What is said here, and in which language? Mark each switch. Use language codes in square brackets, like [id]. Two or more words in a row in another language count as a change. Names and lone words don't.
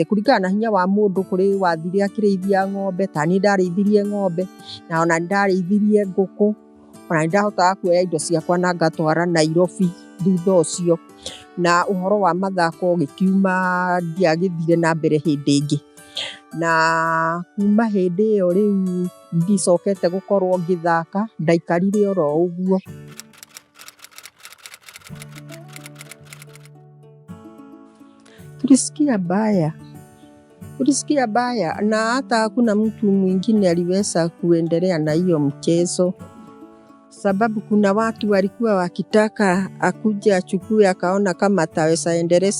[ki] Kũringana na hinya wa mũndũ, kũrĩ wathire akĩrĩithia ng'ombe, ta niĩ ndarĩithirie ng'ombe, na ona ndarĩithirie ngũkũ, ona nĩndahotaga kuoya indo ciakwa na ngatwara Nairobi thutha ũcio. Na ũhoro wa mathako ũgĩkiuma, ndiagĩthire na mbere hĩndĩ ĩngĩ. Na kuma hĩndĩ ĩyo rĩu ndicokete gũkorwo ngĩthaka, ndaikarire oro ũguo. [sw] Tulisikia baya, na hata hakuna mtu mwingine aliweza kuendelea na hiyo mchezo, sababu kuna watu walikuwa wakitaka akuje achukue, akaona kama ataweza endeleza.